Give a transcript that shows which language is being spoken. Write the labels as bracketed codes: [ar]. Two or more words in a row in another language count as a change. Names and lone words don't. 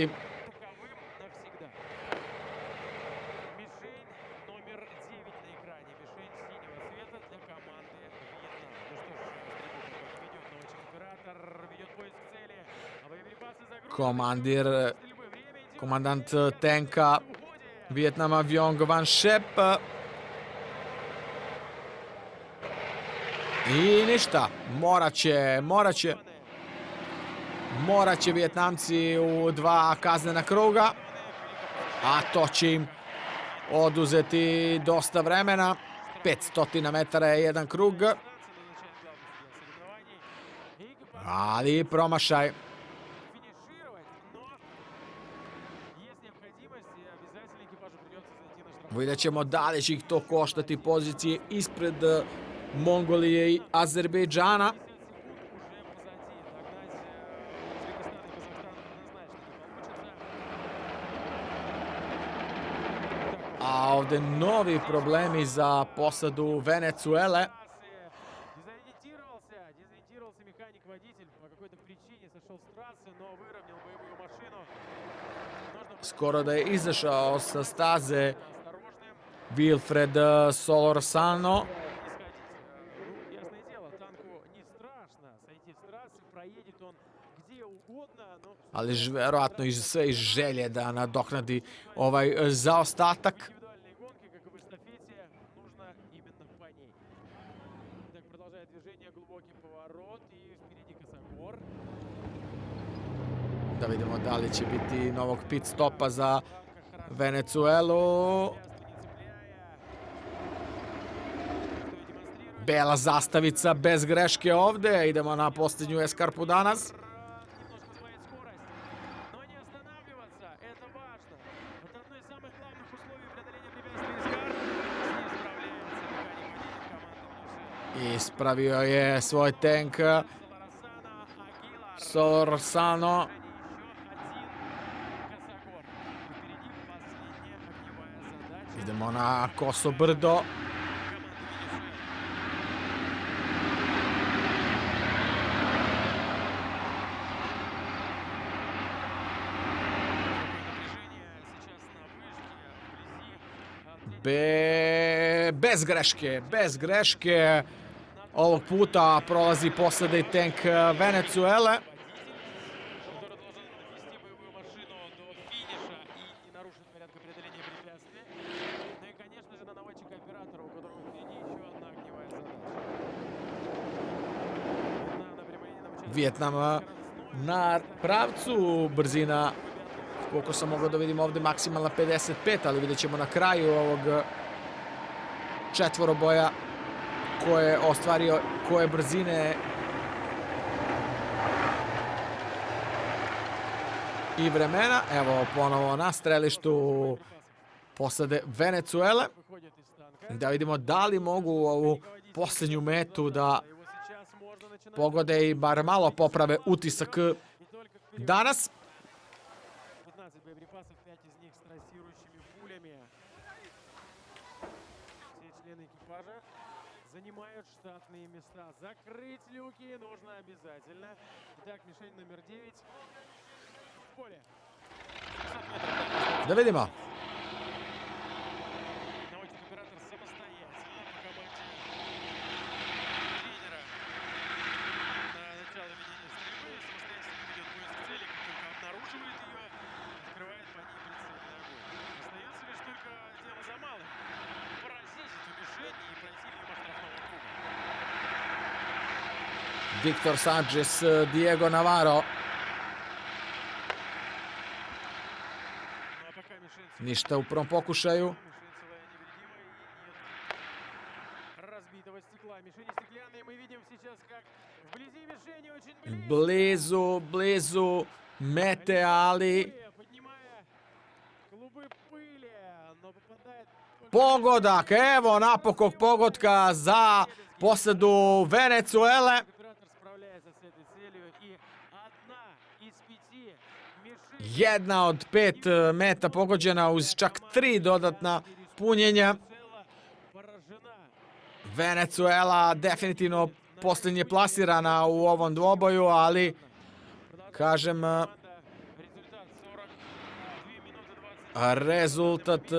[ru] таковым навсегда. Мишень номер 9 на экране. Мишень синего цвета для команды Вьетнам. Ну что ж, стрельбу пока не ведет, но оператор ведет поиск цели. А боеприпасы загружены. [sr] Komandir, [ru] Стрельбы. Время идет. [sr] komandant tenka Vijetnama Vyong Van Shep. I ništa, morat će Vijetnamci u 2 kaznena kruga, a to će im oduzeti dosta vremena. 500 metara je jedan krug, ali promašaj. [ru] Финишировать, но есть необходимость, и обязательно экипажу придется зайти на штрафной. [sr] Vidjet ćemo da li će ih to koštati pozicije ispred Mongolije i Azerbejdžana. [ru] 50 секунд уже позади. Догнать Узбекистан и Казахстан однозначно не получится. [sr] A ovde novi problemi za posadu Venecuele. [ru] Дезориентировался механик-водитель. По какой-то причине сошел с трассы, но выровнял боевую машину. Нужно [sr] Skoro da je izašao sa staze [ru] быть осторожным. Wilfred Solorzano. Исходить. Ясное дело, танку не страшно сойти с трассы, проедет он где угодно, но [sr] Ali verovatno sve iz želje da nadoknadi ovaj zaostatak. [ru] индивидуальные гонки, как и в эстафете, нужно именно по ней. Так, продолжает движение, глубокий поворот, и впереди косогор. [sr] Da vidimo da li će biti novog pit stopa za [ru] Танка хорошо [sr] Venecuelu. [ru] часто не цепляя. Что и демонстрирует. [sr] Bela zastavica bez greške ovde. Idemo na posljednju eskarpu danas. [ru] Немножко сбавить скорость, но не останавливаться, это важно. Это одно из самых главных условий преодоления препятствий эскарп. С ней справляется механик-водитель команды Униши. [sr] Ispravio je svoj tank [ru] Солорсана Агилар. Solorzano. Еще один косогор. Впереди последняя огневая задача [sr] Idemo na Koso brdo. [ru] команды Униши. Напряжение сейчас на вышке, вблизи. [sr] Bez greške. Ovog puta prolazi posada i tank Venecuele. [ru] Который должен довести боевую машину до финиша и не нарушить порядка преодоления препятствий. Ну и, конечно же, на наводчика-оператора, у которого впереди еще одна огневая задача. На прямолинейном участке [sr] Vijetnam na pravcu, brzina, koliko sam mogao da vidim ovde, maksimalna 55, ali vidjet ćemo na kraju ovog četvoroboja ko je ostvario koje brzine i vremena. Evo ponovo na strelištu posade Venecuele. [ru] выходит из танка. [sr] Da vidimo da li mogu ovu posljednju metu da [ru] Его сейчас можно начинать. [sr] pogode i bar malo poprave utisak [ru] И только вперед. [sr] danas. [ru] 15 боеприпасов, 5 из них с трассирующими пулями. Все члены экипажа занимают штатные места. Закрыть люки нужно обязательно. Итак, мишень номер 9 в поле. 700 метров. Da vidimo. Наводчик-оператор самостоятельно по команде тренера на начало ведения стрельбы самостоятельно ведет поиск цели, как только обнаруживает ее, открывает по ней прицельный огонь. Остается лишь только дело за малым. Поразить эту мишень и пройти мимо штрафного круга. Victor Sanchez, Diego Navarro. Ну а пока мишень [sr] Ništa u prvom pokušaju. [ru] мишень целая Мишени стеклянные. Мы видим сейчас, как вблизи мишени очень [sr] Blizu mete, ali [ru] поднимая клубы пыли, но попадает [sr] pogodak, evo napokon pogotka za posadu Venecuele. [ru] оператор справляется с этой целью, и одна из 5 мишеней [sr] Jedna od 5 meta pogođena uz čak 3 dodatna punjenja. [ru] поражена. [sr] Venecuela definitivno posljednje plasirana u ovom dvoboju, ali kažem, [ru] Результат 2 минуты 20.